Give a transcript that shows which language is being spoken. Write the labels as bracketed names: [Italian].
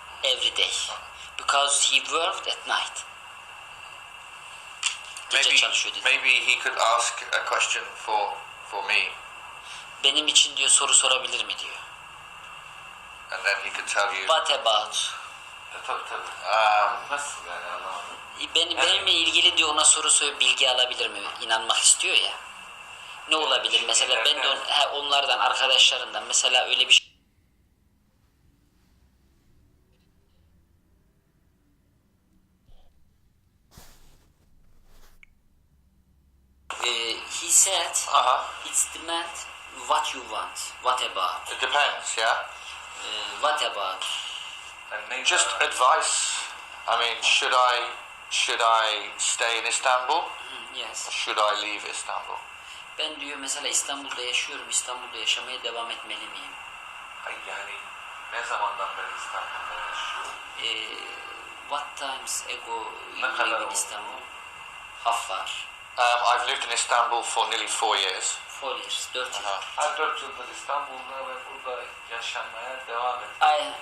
[English] every day because he worked at night. [Turkish] Gece çalışıyor dedi. [English] Maybe he could ask a question for me, [Turkish] Benim için diyor soru sorabilir mi diyor. [English] and then he could tell you. What about? [Turkish] Tabii. Nasıl yani anlamadım. Benimle ilgili diyor ona soru sorup bilgi alabilir mi? İnanmak istiyor ya. Ne olabilir mesela ben de onlardan arkadaşlarından mesela öyle bir şey. [English] He said it's demand what you want. What about? It depends, yeah. What about? Just advice. I mean, should I stay in Istanbul? Yes. Or should I leave Istanbul? [Turkish] Ben diyor mesela İstanbul'da yaşıyorum. İstanbul'da yaşamaya devam etmeli miyim? Yani ne zamandan beri İstanbul'da yaşıyor? [English] What times ago [Turkish] Ne [English] you [Turkish] kadar [English] live in [Turkish] oldu? [English] Istanbul? How far? I've lived in Istanbul for nearly 4 years. 4 years, 4 years. [Turkish] Her 4 yıldır İstanbul'da ve burada yaşamaya devam ediyor.